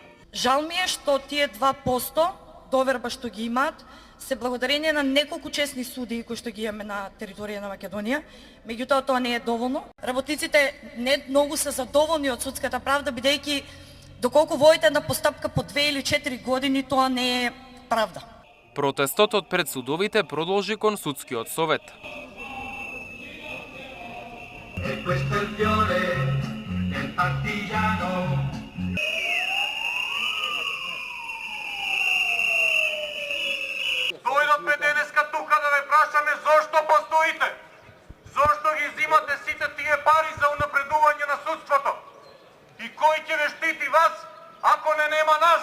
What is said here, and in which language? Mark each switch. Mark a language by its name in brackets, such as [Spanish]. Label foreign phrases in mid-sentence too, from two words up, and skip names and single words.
[Macedonian] Жал ми е што тие 2% доверба што ги имаат се благодарение на неколку честни судии кои што ги имаме на територија на Македонија. Меѓутоа тоа не е доволно. Работниците не многу се задоволни од судската правда, бидејќи доколку водите една постапка по 2 или 4 години, тоа не е правда. Протестот од пред судовите продолжи кон судскиот совет. [Italian] E questo è il fiore del partigiano. [Macedonian] Дојдовме денеска тука да ве прашаме зошто постоите? Зошто ги зимате сите тие пари за унапредување на судството? И кој ќе ве штити вас, ако не нема нас?